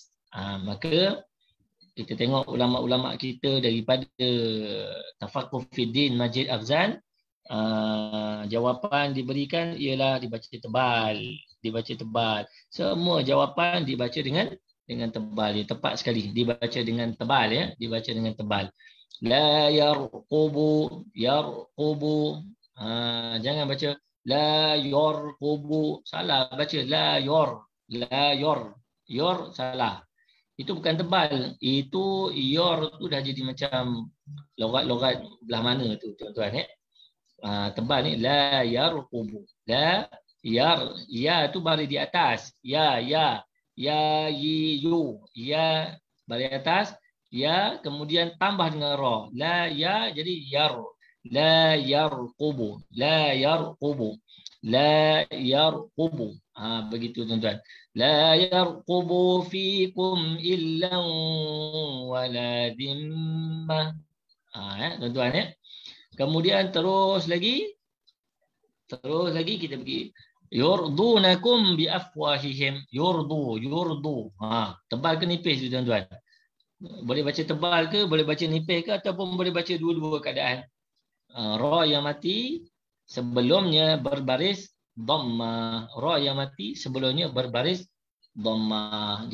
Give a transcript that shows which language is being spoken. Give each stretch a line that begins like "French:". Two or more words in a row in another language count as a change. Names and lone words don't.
Malay: Maka kita tengok ulama-ulama kita daripada Tafaqquh Fiddin Majid Afzan, jawapan diberikan ialah dibaca tebal, dibaca tebal. Semua jawapan dibaca dengan tebal. Tepat sekali, dibaca dengan tebal ya, dibaca dengan tebal.
Arabic: لا يرقبوا يرقبوا.
Malay: Jangan baca
Arabic: la yarqubu,
Malay: salah baca la yor, la yor. Yor salah. Itu bukan tebal, itu yor tu dah jadi macam logat-logat belah mana tu tuan-tuan tebal ni
Arabic: la yarqubu,
Malay: la ya tu baris di atas, ya yi yu, ya baris atas, ya, kemudian tambah dengan ra. La ya jadi yar.
Arabic: La yarqubu. لا يرقبوا لا يرقبوا.
Malay: Begitu tuan-tuan.
Arabic: لا يرقبوا فيكم إلا ولا ذمة.
Malay: Tuan-tuan ya. Kemudian terus lagi kita pergi.
Arabic: يرضونكم بأفواههم. Yurdu.
Malay: Tebal ke nipis tuan-tuan? Boleh baca tebal ke, boleh baca nipis ke, ataupun boleh baca dua-dua keadaan. Ra yang mati sebelumnya berbaris dhammah. Ra yang mati sebelumnya berbaris dhammah.